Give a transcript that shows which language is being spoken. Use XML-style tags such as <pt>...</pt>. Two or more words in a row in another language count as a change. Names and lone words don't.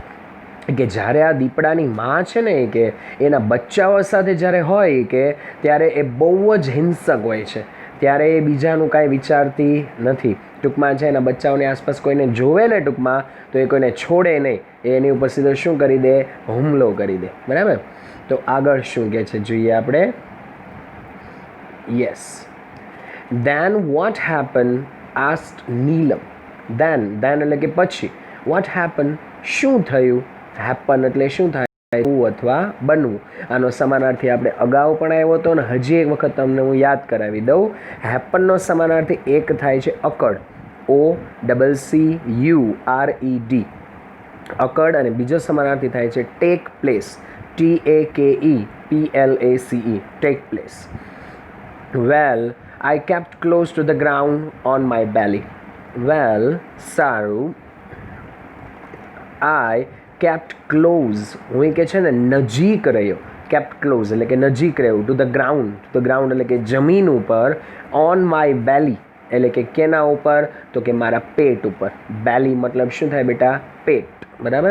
<gu>કે જ્યારે આ દીપડાની માં છે ને એ કે એના બચ્ચાઓ સાથે જ્યારે હોય કે ત્યારે એ બહુ જ હિંસક હોય છે. ત્યારે એ બીજાનું કાંઈ વિચારતી નથી. ટૂંકમાં છે એના બચ્ચાઓની આસપાસ કોઈને જોવે ને ટૂંકમાં તો એ કોઈને છોડે નહીં. એની ઉપર સીધો શું કરી દે? હુમલો કરી દે. બરાબર. તો આગળ શું કહે છે જોઈએ આપણે. યસ.</gu> <en>Then what happened? asked Neelam.</en> <gu>Then એટલે કે પછી.</gu> <en>What happened?</en> <gu>શું થયું? happen એટલે શું થાય? અથવા બનવું. આનો સમાનાર્થી આપણે અગાઉ પણ આવ્યો હતો અને હજી એક વખત તમને હું યાદ કરાવી દઉં. હેપનનો સમાનાર્થી એક થાય છે અકડ. OCCURED, અકડ. અને બીજો સમાનાર્થી થાય છે</gu> <en>take place.</en> <gu>TAKEPLACE,</gu> <en>take place. Well, I kept close to the ground on my belly. Well, સારું. I kept close,</en> <gu>હું કે છે ને નજીક રહ્યો.</gu> <en>kept close</en> <gu>એટલે કે નજીક રહેવું.</gu> <en>to the ground</en> <gu>એટલે કે જમીન ઉપર.</gu> <en>on my belly</en> <gu>એટલે કે કેના ઉપર, તો કે મારા પેટ ઉપર. બેલી મતલબ શું થાય બેટા? પેટ. બરાબર.</gu>